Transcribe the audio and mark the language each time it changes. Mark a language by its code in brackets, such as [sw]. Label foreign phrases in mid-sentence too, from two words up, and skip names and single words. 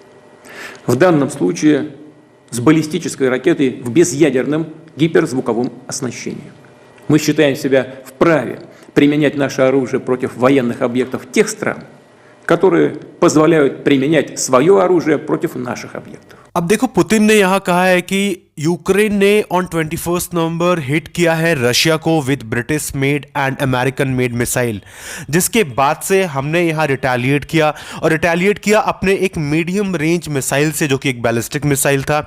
[ru] В данном случае с баллистической ракетой в безъядерном гиперзвуковом оснащении. Мы считаем себя вправе применять наше оружие против военных объектов тех стран, которые позволяют применять свое оружие против наших объектов. [hi] अब देखो, पुतिन ने यहां कहा है कि यूक्रेन ने [en] on 21 November [hi] हिट किया है रशिया को [en] with British made and American made missile, [hi] जिसके बाद से हमने यहां रिटेलिएट किया, और रिटेलिएट किया अपने एक [en] medium range missile [hi] से, जो कि एक [en] ballistic missile [hi] था।